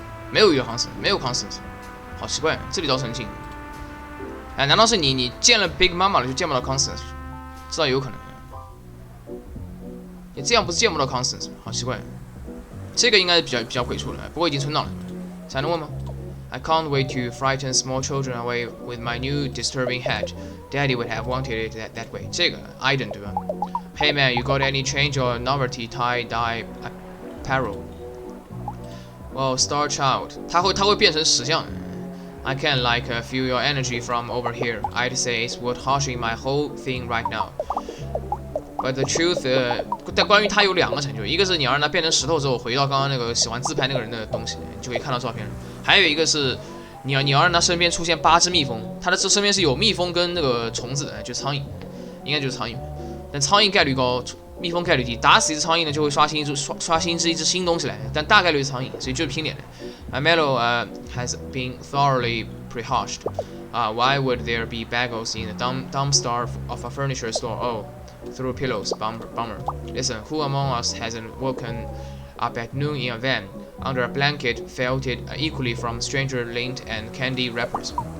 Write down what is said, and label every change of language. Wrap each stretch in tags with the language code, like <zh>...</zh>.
<zh>没有遇到 Constance， 没有 Constance， 好奇怪，这里倒是很近。哎，难道是你见了 Big Mama 了就见不到 Constance？ 这倒有可能。你这样不是见不到 Constance， 好奇怪。这个应该是比较鬼畜的，不过已经存档了。才能问吗</zh> <en>？I can't wait to frighten small children away with my new disturbing hat. Daddy would have wanted it that way.</en> <zh>这个 Aiden 对吧</zh> <en>？Hey man, you got any change or novelty tie-dye apparel? Well, Star Child，</en> <zh>它会变成石像。</zh> <en>I can feel your energy from over here. I'd say it's what harshing my whole thing right now. But the truth，</en> <zh>但关于它有2个成就，一个是你要让它变成石头之后回到刚刚那个喜欢自拍那个人的东西，你就可以看到照片了。还有一个是你要让它身边出现8只蜜蜂，它的身边是有蜜蜂跟那个虫子的，就苍蝇，应该就是苍蝇。但苍蝇概率高。蜜蜂概率低，打死一只苍蝇呢就会刷新一只新东西来，但大概率是苍蝇，所以就是拼脸的。</zh> <en>My mellow has been thoroughly prehashed. Why would there be bagels in the dumpster of a furniture store? Oh, through pillows. Bummer. Listen, who among us hasn't woken up at noon in a van under a blanket, felt it equally from stranger lint and candy wrappers?</en>